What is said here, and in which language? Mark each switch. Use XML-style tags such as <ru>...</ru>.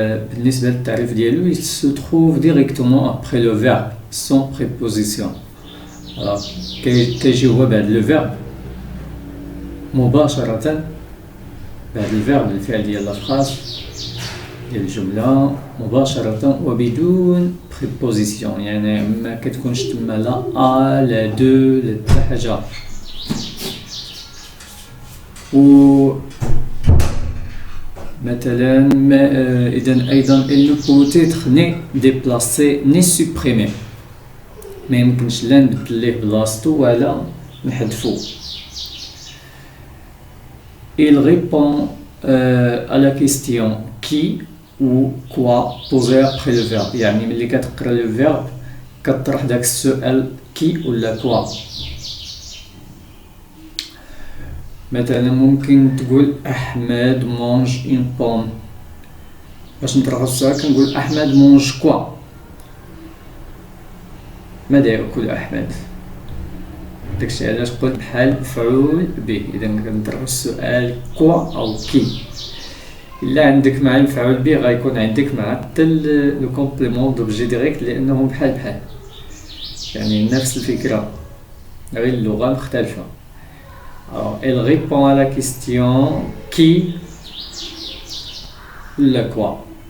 <ar>بالنسبة للتعريف ديالو،</ar> <fr>il se trouve directement après le verbe sans préposition.</fr> <ar>كيجي هو بعد لو فيرب مباشرة، بعد الفيرب الفعل ديال لافراز ديال الجملة مباشرة وبدون بريبوزيسيون، يعني ما كتكونش تما لا لا دو لا حتى حاجة. و مثلا إذن أيضا</ar> <fr>il ne peut être ni déplacé ni supprimé،</fr> <ar>ما يمكنش لا نبدل ليه بلاصتو ولا نحذفو.</ar> <fr>Il répond à la question qui ou quoi posée après le verbe،</fr> <ar>يعني ملي كتقرا لو فيرب كطرح داك السؤال كي ولا كوا. مثلا ممكن تقول أحمد مونج اون بوم. باش نطرحو السؤال كنقول أحمد مونج كوا، ماذا يأكل أحمد؟ داكشي علاش قلت بحال مفعول به. إذا كنطرحو السؤال كوا أو كي. إلا عندك مع المفعول به غيكون عندك مع حتى لو كومبليمون دوبجي ديريكت، لأنهم بحال يعني نفس الفكرة، غير اللغة مختلفة.</ar> <fr>Alors, elle répond à la question qui ولا quoi.</fr>